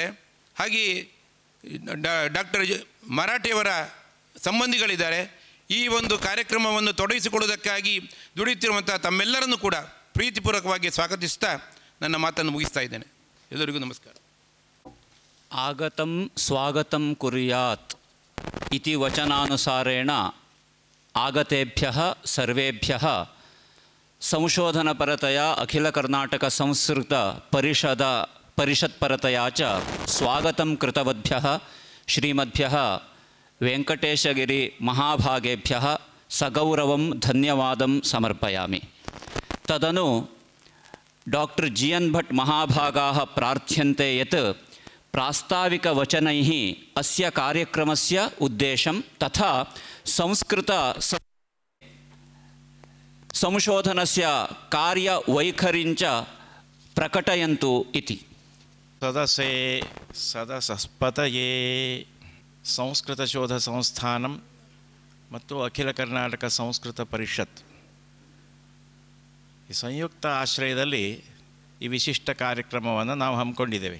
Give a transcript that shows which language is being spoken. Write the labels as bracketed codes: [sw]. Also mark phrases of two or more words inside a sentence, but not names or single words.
[kn] ಹಾಗೆಯೇ ಡಾಕ್ಟರ್ ಮರಾಠಿಯವರ ಸಂಬಂಧಿಗಳಿದ್ದಾರೆ. ಈ ಒಂದು ಕಾರ್ಯಕ್ರಮವನ್ನು ತೊಡಗಿಸಿಕೊಳ್ಳುವುದಕ್ಕಾಗಿ ದುಡಿಯುತ್ತಿರುವಂಥ ತಮ್ಮೆಲ್ಲರನ್ನು ಕೂಡ ಪ್ರೀತಿಪೂರ್ವಕವಾಗಿ ಸ್ವಾಗತಿಸ್ತಾ ನನ್ನ ಮಾತನ್ನು ಮುಗಿಸ್ತಾ ಇದ್ದೇನೆ. ಎಲ್ಲರಿಗೂ ನಮಸ್ಕಾರ. [sa] ಆಗತಂ ಸ್ವಾಗತಂ ಕುರ್ಯಾತ್ ಇತಿ ವಚನಾನುಸಾರೇಣ ಆಗತೇಭ್ಯಃ ಸರ್ವೇಭ್ಯಃ ಸಂಶೋಧನಪರತೆಯ ಅಖಿಲ ಕರ್ನಾಟಕ ಸಂಸ್ಕೃತ ಪರಿಷತ್ಪರತೆಯ ಚ ಸ್ವಾಗತಂ ಕೃತವದ್ಭ್ಯಃ ಶ್ರೀಮದ್ಭ್ಯಃ ವೆಂಕಟೇಶಗಿರಿ ಮಹಾಭಾಗೇಭ್ಯಃ ಸಗೌರವಂ ಧನ್ಯವಾದಂ ಸಮರ್ಪಯಾಮಿ. ತದನು ಡಾಕ್ಟರ್ ಜಿ ಎನ್ ಭಟ್ ಮಹಾಭಾಗಾಃ ಪ್ರಾರ್ಥ್ಯಂತೆ ಯತ್ ಪ್ರಾಸ್ತಾವಿಕವಚನೈಃ ಅಸ್ಯ ಕಾರ್ಯಕ್ರಮಸ್ಯ ಉದ್ದೇಶಂ ತಥಾ ಸಂಸ್ಕೃತ ಸಂಶೋಧನಸ್ಯ ಕಾರ್ಯವೈಖರಿಂಚ ಪ್ರಕಟಯಂತು ಇತಿ. [kn] ಸದಸಸ್ಪತಯೇ ಸಂಸ್ಕೃತ ಶೋಧ ಸಂಸ್ಥಾನಂ ಮತ್ತು ಅಖಿಲ ಕರ್ನಾಟಕ ಸಂಸ್ಕೃತ ಪರಿಷತ್ ಈ ಸಂಯುಕ್ತ ಆಶ್ರಯದಲ್ಲಿ ಈ ವಿಶಿಷ್ಟ ಕಾರ್ಯಕ್ರಮವನ್ನು ನಾವು ಹಮ್ಮಿಕೊಂಡಿದ್ದೇವೆ.